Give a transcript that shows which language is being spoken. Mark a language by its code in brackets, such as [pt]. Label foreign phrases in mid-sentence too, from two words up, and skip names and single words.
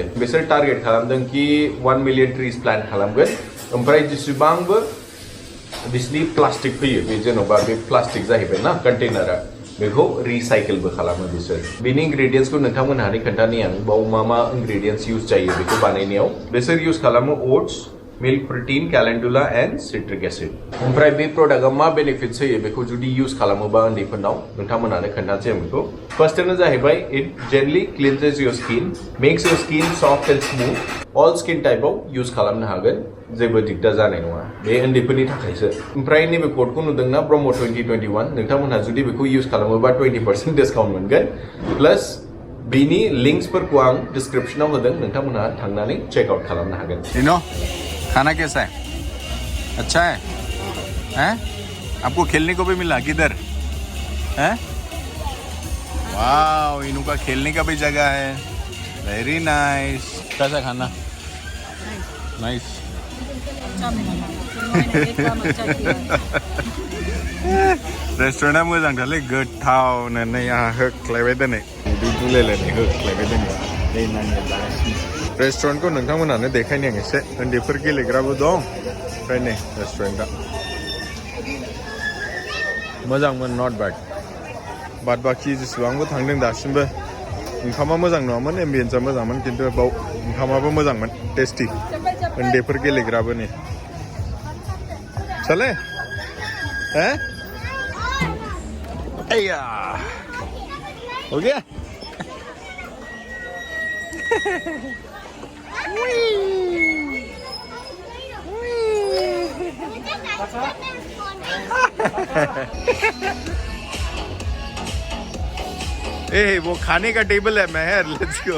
[brx] बिसोर टारगेट खालामदों कि 1 मिलियन ट्रिज प्लान्ट खालामगोन। ओमफ्राय जेसेबांबो बिसिनि प्लास्टिक फैयो, बे जेन'बा बे प्लास्टिक जाहैबाय ना कन्टेनारा, बेखौ रिसाइकेलबो खालामो बिसोर। बेनि इंग्रेडिएन्ट्सखौ नोंथांमोनहानो खोन्थानि आं, बाव मा इंग्रेडिएन्ट्स इउज जायो बेखौ बानायनायाव। बिसोर इउज खालामो ओट्स, [en] milk protein, calendula and citric acid. [brx] ओमफ्राय बे प्रडाक्टआ मा बेनिफिट्स होयो बेखौ जुदि इउज खालामोबा उन्दैफोरनाव, नोंथांमोनानो खोन्थानोसै आं बेखौ। फार्स्टआनो जाहैबाय [en] it generally cleanses your skin, makes your skin soft and smooth. all skin type [brx] इउज खालामनो हागोन, जेबो दिगदार जानाय नङा। बे उन्दैफोरनि थाखायसो। ओमफ्राय नैबे कोडखौ नुदों ना, BRAHMA2021, नोंथांमोनहा जुदि बेखौ इउज खालामोबा 20% डिस्काउन्ट मोनगोन। प्लस बिनि लिंक्सफोरखौ आं डिस्क्रिप्शनाव होदों, नोंथांमोनहा थांनानै चेकआउट खालामनो हागोन। [hi] खाना कैसा है? अच्छा है? हैं? आपको खेलने को भी मिला किधर? हैं? वाव, इनका खेलने का भी जगह है। [en] very nice. [hi] कैसा खाना? [en] नाइस। [brx] रेस्टुरेंटा मोजां थारलै, गोथावनो। नै आंहा होख्लायबाय दिनै, उदै दुलायलायनाय होख्लायबाय दिनै। नै नानिया जागासिनो। रेस्टुरेन्टखौ नोंथांमोनानो देखायनि आं एसे। उन्दैफोर गेलेग्राबो दं। ओमफ्राय नै रेस्टुरेन्टआ मोजांमोन, [en] not bad. [brx] बाद बाखि जेसेबांबो थांदों दासिमबो ओंखामा मोजां नङामोन, एम्बियेन्सआ मोजांमोन, खिन्थु बाव ओंखामाबो मोजांमोन, टेस्टि। उन्दैफोर गेलेग्राबो नै। [hi] चले हैं? अय्या हो गया। ए वो खाने का टेबल है मेहर, [en] let's go.